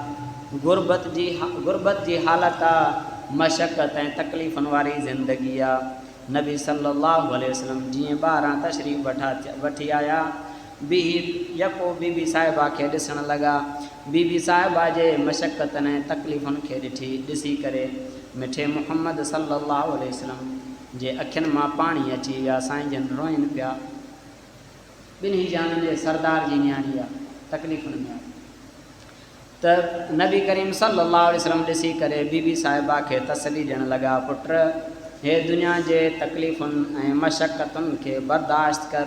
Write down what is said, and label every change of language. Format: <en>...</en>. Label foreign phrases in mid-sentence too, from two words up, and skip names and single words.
<sd>गुरबत जी हालत आहे, मशक़त ऐं तकलीफ़ुनि वारी ज़िंदगी आहे। नबी</sd> <ar>صلى الله عليه وسلم</ar> <sd>जीअं ॿाहिरां तशरीफ़ वठी आया, यको बीबी साहिबा खे ॾिसणु लॻा। बीबी साहिबा जे मशक़तनि ऐं तकलीफ़ुनि खे ॾिसी करे मिठे मुहम्मद</sd> <ar>صلى الله عليه وسلم</ar> <sd>जे अखियुनि मां पाणी अची विया। साईं जन रोइनि पिया। ॿिन्ही जहाननि जे सरदार जी न्याणी आहे, तकलीफ़ुनि में आहे। त नबी करीम</sd> <ar>صلى الله عليه وسلم</ar> <sd>ॾिसी करे बीबी साहिबा खे तसली ॾियणु लॻा, पुट हे दुनिया जे तकलीफ़ुनि ऐं मशक़तुनि खे बर्दाश्त कर।</sd>